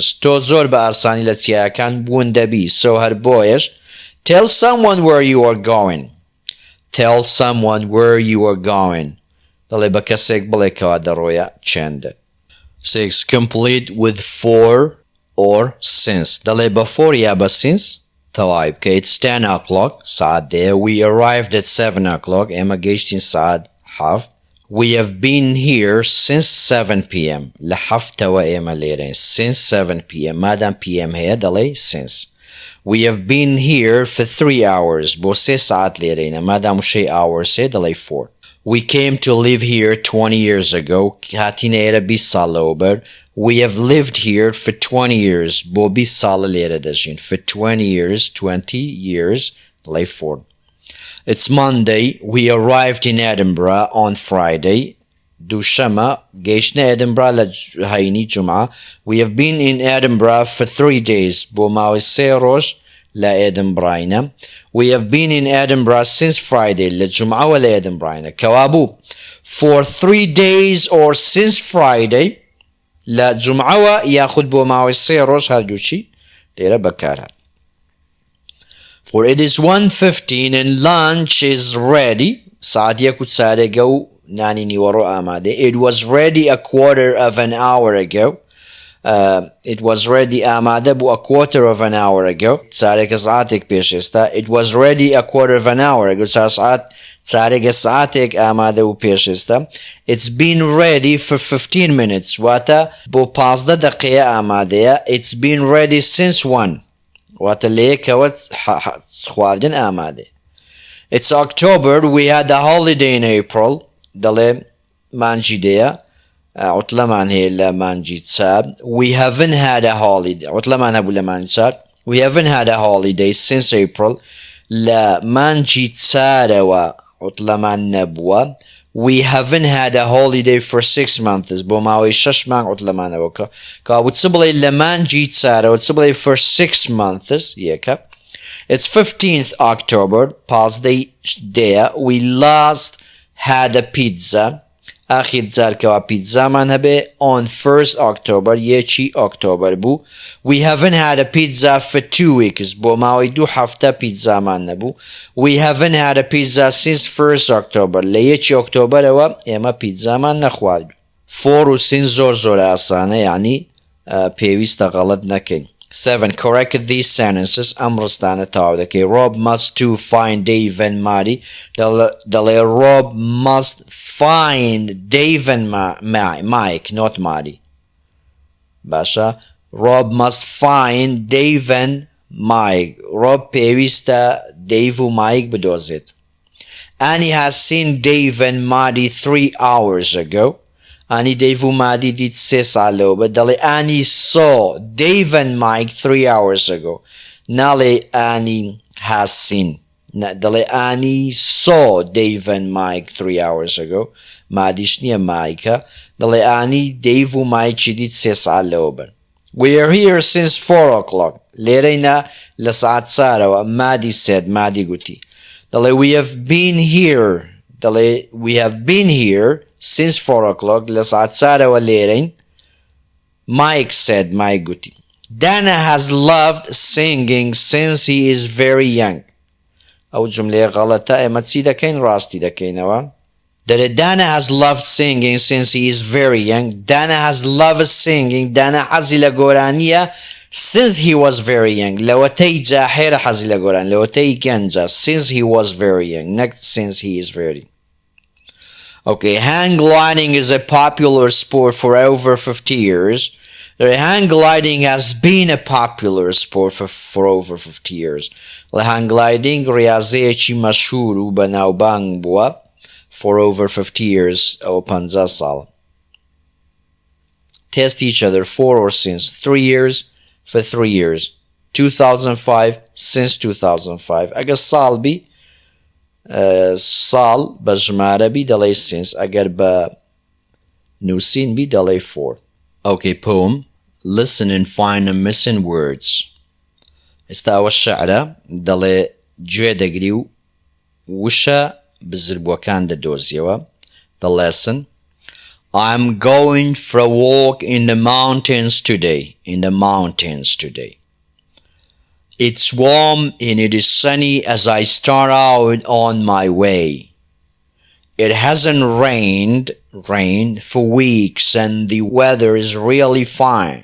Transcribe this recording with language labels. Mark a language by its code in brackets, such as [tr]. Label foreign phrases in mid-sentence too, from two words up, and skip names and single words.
[ckb] تۆ زۆر بە ئاسانی لە چیاکان بوون دەبی. [en] So [ckb] هەر بۆیش [en] tell someone where you are going. Tell someone where you are going. [ckb] دەڵێ بە کەسێک بڵێ کەوا دەڕۆیە چێندە. 6. [en] Complete with for or since. [ckb] دەڵێ بە for یا بە since تەواوی بکە. [en] It's 10 o'clock. [ckb] ساعت دێ. [en] We arrived at 7 o'clock. [ckb] ئێمە گەیشتین ساعت 7. [en] We have been here since 7 p.m. [ckb] لە هەفتەوە ئێمە لێرەین. [en] Since 7 p.m. [ckb] مادام p.m. هەیە دەڵێ since. [en] We have been here for 3 hours. [ckb] بۆ 3 ساعت لێرەینە. مادام وشەی hours هەیە دەڵێ 4. [en] We came to live here 20 years ago. [ckb] هاتینە ئێرە 20 ساڵ لەوبەر. [en] We have lived here for 20 years. [ckb] بۆ 20 ساڵە لێرە دەژین. [en] For 20 years دەڵێ 4. It's Monday. We arrived in Edinburgh on Friday. [ckb] دووشەمە گەیشتنە ئێدنبرا لە هەینی جومعە. [en] We have been in Edinburgh for 3 days. [ckb] بۆ ماوەی 3 ڕۆژ لە ئێدنبراینە. [en] We have been in Edinburgh since Friday. [ckb] لە جومعەوە لە ئێدنبراینە. کەوابوو [en] for 3 days or since Friday [ckb] لە جومعەوە یاخود بۆ ماوەی 3 ڕۆژ هەردووچی لێرە بەکارهات. [en] For it is 1:15 and lunch is ready. [ckb] ساعت 1:15 و نانی نیوەڕۆ ئامادە. [en] It was ready a quarter of an hour ago. It was ready [fa] آماده بو [en] a quarter of an hour ago. [ckb] چارێک ساعتێک پێش ئێستا. [en] It was ready a quarter of an hour ago. [ckb] چارێک ساعتێک ئامادە بوو پێش ئێستا. [en] It's been ready for 15 minutes. [ckb] واتە بۆ 15 دقیقە ئامادەیە. [en] It's been ready since 1. [ckb] واتە لە یەکەوە خواردن ئامادە. [en] It's October. We had a holiday in April. [ckb] دەڵێ مانجی دەیە. عطلەمان هەیە لە مانجی چار. We haven't had a holiday. عطلەمان هەبوو لە مانجی چار. [en] We haven't had a holiday since April. [ckb] لە مانجی چارەوە عطلەمان نەبووە. [en] We haven't had a holiday for 6 months. [ckb] بۆ ماوەی 6 مانگ عطلەمانەوە کابوو چ بڵێ لە مانجی چارەوە چ بڵێ [en] for 6 months [ckb] یەکە. [en] It's 15th October. [ckb] پازدەی دەیە. [en] We last had a pizza. [ckb] آخر جار کەوا پیتزامان هەبێ [en] on 1st October. [ckb] یەکی ئۆکتۆبر بوو. [en] We haven't had a pizza for 2 weeks. [ckb] بۆ ماوەی 2 هەفتە پیتزامان نەبوو. [en] We haven't had a pizza since 1st October. [ckb] لە یەکی ئۆکتۆبرەوە ئێمە پیتزامان نەخوارد. For و sin زۆر ئاسانە یعنی پێویستە غەڵەت نەکەین. 7. [en] Correct these sentences. [ckb] ئەم تاو دەکەی. [en] Rob must to find Dave and Maddie. دەڵێ Rob must find Dave and Mike, not Maddie. [ckb] باشە. [en] Rob must find Dave and Mike. [ckb] Rob پێویستە Dave و Mike بدۆزێت. [en] Annie has seen Dave and Maddie 3 hours ago. [ckb] Annie, Dave و مادی دیت 3 ساڵ لەوە دەڵێ [en] Annie saw Dave and Mike 3 hours ago. ناڵێ Annie has seen. دەڵێ Annie saw Dave and Mike 3 hours ago. [ckb] مادیش نییە مایکە. دەڵێ Annie, Dave و Mike دیت 3 ساڵ لەوە بن. [en] We are here since 4 o'clock. [ckb] لێرەینە لە ساعت چارەوە. مادی said. مادی گوتی. [en] دەڵێ we have been here. دەڵێ we have been here since 4 o'clock. [ckb] لە ساعت چارەوە لێرەین. Mike said. Mike گوتی. [en] Dana has loved singing since he is very young. [ckb] ئەو جملەیە غەڵەتە. ئێمە چی دەکەین؟ ڕاستی دەکەینەوە. [en] دەڵێ Dana has loved singing since he is very young. Dana has loved singing. Dana [ckb] حەزی لە گۆرانیە [en] since he was very young. [ckb] لەوەتەی جاحێرە حەزی لە گۆران. لەوەتەی گەنجە. [en] Since he was very young. Next, since he is very. Okay, hang gliding is a popular sport for over 50 years. The hang gliding has been a popular sport for over 50 years. The hang gliding [ckb] ریاضەیەکی مەشهور و بەناوبانگ بووە [en] for over 50 years [ckb] أو 50 ساڵ. [en] Test each other. For or since. 3 years for 3 years. 2005 since 2005. [ckb] ئەگەر ساڵ بی ساڵ بە ژمارە بی دەڵێ since. ئەگەر بە نووسین بی دەڵێ for. [en] Okay, poem. Listen and find the missing words. [ckb] ئێستا ئەوە شەعرە دەڵێ گوێ دەگری و وشە بزربووەکان دەدۆزیەوە. [en] The lesson. I'm going for a walk in the mountains today. In the mountains today. It's warm and it is sunny as I start out on my way. It hasn't rained for weeks and the weather is really fine.